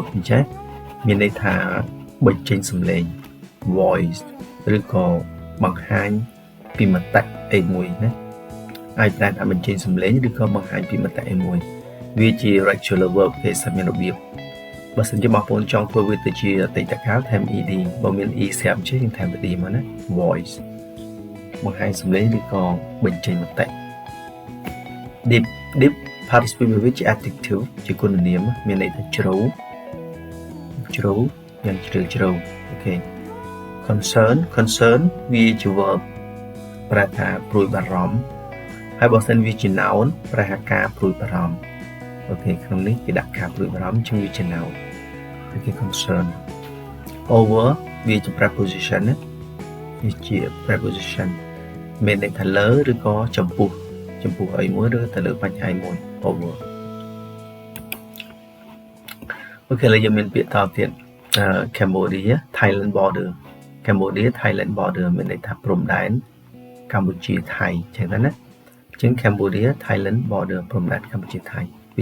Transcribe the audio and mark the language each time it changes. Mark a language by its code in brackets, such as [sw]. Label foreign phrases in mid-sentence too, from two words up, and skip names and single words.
[km] អញ្ចឹងមានន័យថាបញ្ចេញសំឡេង voice ឬក៏បង្ហាញពីមតិអីមួយណាអាចប្រែថាបញ្ចេញសំឡេងឬក៏បង្ហាញពីមតិអីមួយវាជា [en] regular verb [km] គេសម្មានរបៀបបើសិនជាបងប្អូនចង់ធ្វើវាទៅជាអតីតកាលថែម ed បើមាន e ស្រាប់ជាយើងថែម ed មកណា voice បង្ហាញសំឡេងឬក៏បញ្ចេញមតិ [en] deep participate [km] វាជា adjective ជាគុណនាមមានន័យថាជ្រៅ យ៉ាងជ្រៅអូខេ concern វាជា verb ប្រែថាព្រួយបារម្ភហើយបើសិនវាជា noun ប្រែថាការព្រួយបារម្ភអូខេក្នុងនេះគេដាក់ការព្រួយបារម្ភជាងវាជា noun អូខេ [en] concern over [km] វាជា preposition ណាវាជា preposition មានន័យថាលើឬក៏ចំពោះអីមួយឬទៅលើបញ្ហាមួយ over អូខេឥឡូវយើងមានពាក្យតទៀត [en] Cambodia Thailand border [km] មានន័យថាព្រំដែនកម្ពុជាថៃចឹងទៅណាអញ្ចឹង [en] Cambodia Thailand border [km] ព្រំដែនកម្ពុជាថៃវា